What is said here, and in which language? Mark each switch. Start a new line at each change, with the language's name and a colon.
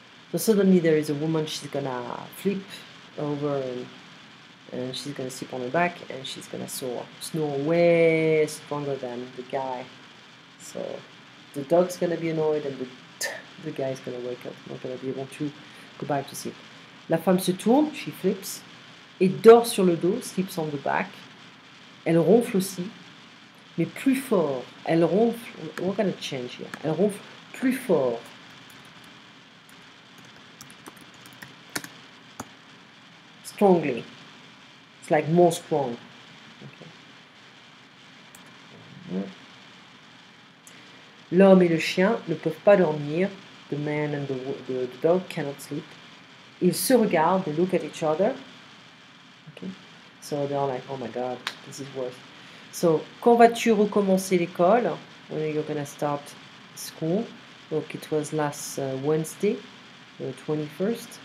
English: So suddenly there is a woman, she's gonna flip over and she's gonna sleep on her back and she's gonna snore way stronger than the guy. So the dog's gonna be annoyed and the guy's gonna wake up, not gonna be able to go back to sleep.
French: La femme se tourne,
English: she flips,
French: et dort sur le dos,
English: sleeps on the back.
French: Elle ronfle aussi, mais plus fort. Elle ronfle,
English: we're gonna change here.
French: Elle ronfle plus fort.
English: Strongly. It's like more strong. Okay.
French: L'homme et le chien ne peuvent pas dormir.
English: The man and the dog cannot sleep.
French: Ils se regardent,
English: they look at each other. Okay. So they're like, oh my god, this is worse.
French: So, quand vas-tu recommencer l'école?
English: When are you gonna start school? Donc, it was last Wednesday, the 21st.